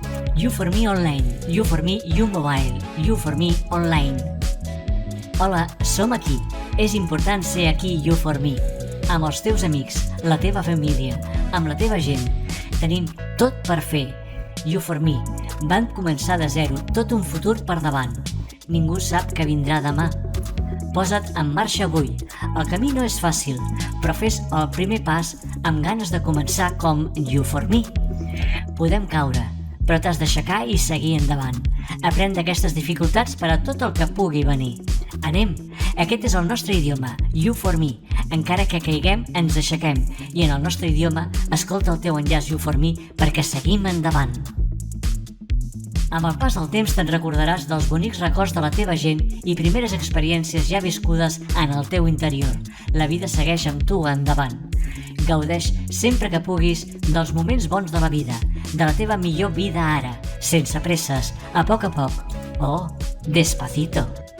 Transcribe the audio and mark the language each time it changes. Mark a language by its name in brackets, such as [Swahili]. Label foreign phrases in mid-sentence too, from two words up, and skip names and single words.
[English] You for me online, you for me, you mobile, you for me online. [Catalan] Hola, som aquí. És important ser aquí, [English] you for me. [Catalan] Amb els teus amics, la teva família, amb la teva gent. Tenim tot per fer. [English] You for me. [Catalan] Van començar de zero, tot un futur per davant. Ningú sap què vindrà demà. Posa't en marxa avui. El camí no és fàcil, però fes el primer pas amb ganes de començar com [English] you for me. [Catalan] Podem caure, però t'has d'aixecar i seguir endavant. Aprèn d'aquestes dificultats per a tot el que pugui venir. Anem! Aquest és el nostre idioma, [English] you for me. [Catalan] Encara que caiguem, ens aixequem. I en el nostre idioma, escolta el teu enllaç [English] you for me [Catalan] perquè seguim endavant. Amb el pas del temps te'n recordaràs dels bonics records de la teva gent i primeres experiències ja viscudes en el teu interior. La vida segueix amb tu endavant. Gaudeix sempre que puguis dels moments bons de la vida, de la teva millor vida ara, sense presses, a poc, o despacito.